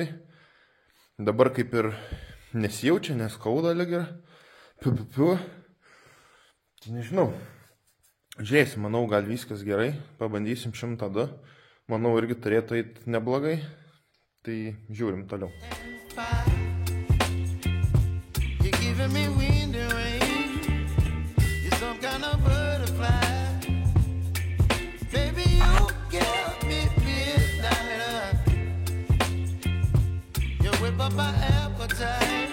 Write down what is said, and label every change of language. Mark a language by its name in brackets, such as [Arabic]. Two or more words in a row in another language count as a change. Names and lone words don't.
[Lithuanian] Dabar kaip ir nesijaučia, neskauda lyg ir. Nežinau. Žiūrėsim, manau, gal viskas gerai, pabandysim 102. Manau, irgi turėtų eiti neblogai. Tai žiūrim toliau. [English] Giving me wind and rain, you're some kind of butterfly. Baby, you give me midnight. You whip up my appetite.